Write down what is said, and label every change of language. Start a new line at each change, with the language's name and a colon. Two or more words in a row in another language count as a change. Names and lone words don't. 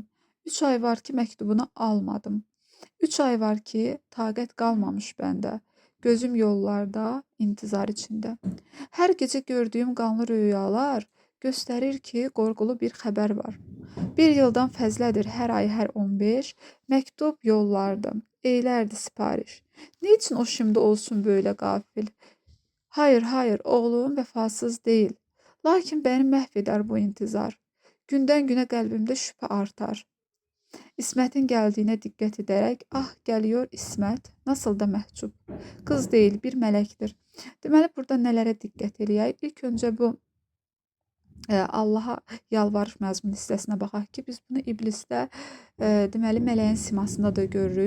Azerbaijani: 3 ay var ki məktubunu almadım. 3 ay var ki taqət qalmamış bəndə. Gözüm yollarda, intizar içində. Hər gecə gördüyüm qanlı rüyalar göstərir ki, qorğulu bir xəbər var. Bir yıldan fəzlədir hər ay hər 15 məktub yollardım, eylərdi sipariş.
Turkish: Niçin o şimdi olsun böyle qafil?
Azerbaijani: Hayır, hayır, oğlum vəfasız deyil. Lakin bəni məhv edər bu intizar. Gündən günə qəlbimdə şübhə artar. İsmətin gəldiyinə diqqət edərək, ah gəliyor İsmət, nasıl da məhcub. Qız deyil, bir mələkdir. Deməli, burada nələrə diqqət eləyək? İlk öncə bu Allaha yalvarış məzmun hissəsinə baxaq ki, biz bunu iblisdə deməli mələyin simasında da görürük.